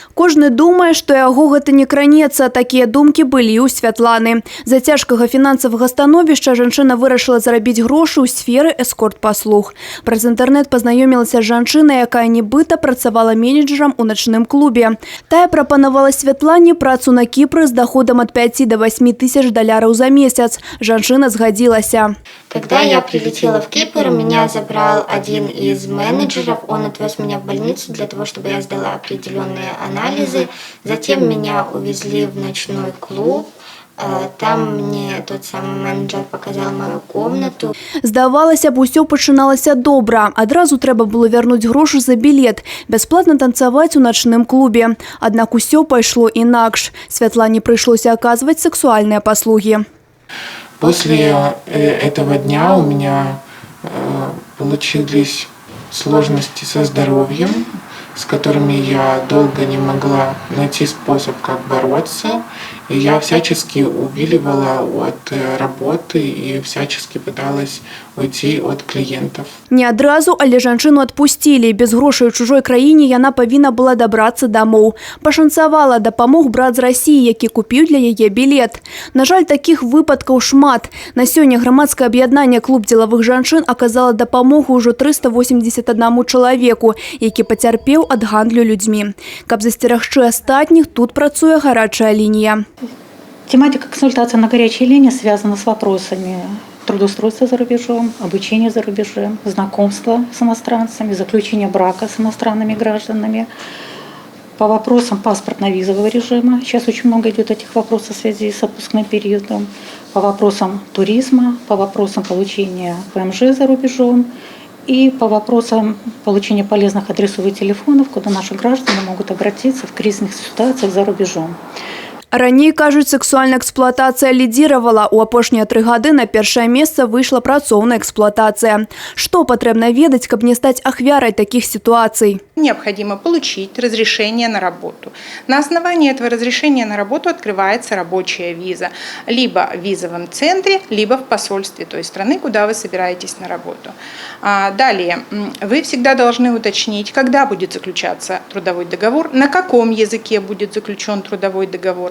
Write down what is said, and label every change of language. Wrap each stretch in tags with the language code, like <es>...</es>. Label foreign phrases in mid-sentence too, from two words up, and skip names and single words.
<be>Кожны думае, што яго гэта не кранецца. Такія думкі былі ў Святланы. З-за цяжкага фінансавага становішча жанчына вырашыла зарабіць грошы ў сферы эскорт-паслуг. Праз інтэрнэт пазнаёмілася з жанчынай, якая нібыта працавала менеджерам у начным клубе. Тая прапанавала Святлане працу на Кіпры з доходом</be> <ru>от 5 до 8 тысяч долларов за месяц.</ru> <be>Жанчына згадзілася.</be> <ru>Когда я прилетела в Кипр, меня забрал один из менеджеров. Он отвез меня в больницу для того, чтобы я сдала определенные анализы. Затем меня увезли в ночной клуб. Там мне тот самый менеджер показал мою комнату.</ru> <be>Здавалася б, усё пачыналася добра. Адразу трэба было вярнуць грошы за білет, бясплатна танцаваць у начным клубе. Аднак усё пайшло інакш. Святлане прыйшлося аказваць сексуальныя паслугі.</be> <ru>После этого дня у меня получились сложности со здоровьем, с которыми я долго не могла найти способ, как бороться. И я всячески увиливала от работы и всячески пыталась уйти от клиентов.</ru> <be>Не адразу, але жанчыну адпусцілі. Без грошай у чужой краіне яна павінна была дабрацца дамоў. Пашанцавала, дапамог брат з Расіі, які купіў для яе білет. На жаль, такіх выпадкаў шмат. На сёння грамадскае аб'яднанне «Клуб дзелавых жанчын» аказала дапамогу ўжо 381 чалавеку, які пацярпеў ад гандлю людзьмі. Каб засцерагчы астатніх, тут працуе гарачая лінія.</be> <ru>Тематика консультации на горячей линии связана с вопросами трудоустройства за рубежом, обучения за рубежом, знакомства с иностранцами, заключения брака с иностранными гражданами. По вопросам паспортно-визового режима, сейчас очень много идет этих вопросов в связи с отпускным периодом. По вопросам туризма, по вопросам получения ПМЖ за рубежом и по вопросам получения полезных адресов и телефонов, куда наши граждане могут обратиться в кризисных ситуациях за рубежом.</ru> <be>Раней, кажуць, сексуальная эксплуатацыя лідзіравала. У апошнія 3 гады на першае месца выйшла працоўная эксплуатацыя. Што патрэбна ведаць, каб не стаць ахвярай такіх сітуацый?</be> <ru>Необходимо получить разрешение на работу. На основании этого разрешения на работу открывается рабочая виза. Либо в визовом центре, либо в посольстве той страны, куда вы собираетесь на работу. Далее, вы всегда должны уточнить, когда будет заключаться трудовой договор, на каком языке будет заключен трудовой договор.</ru>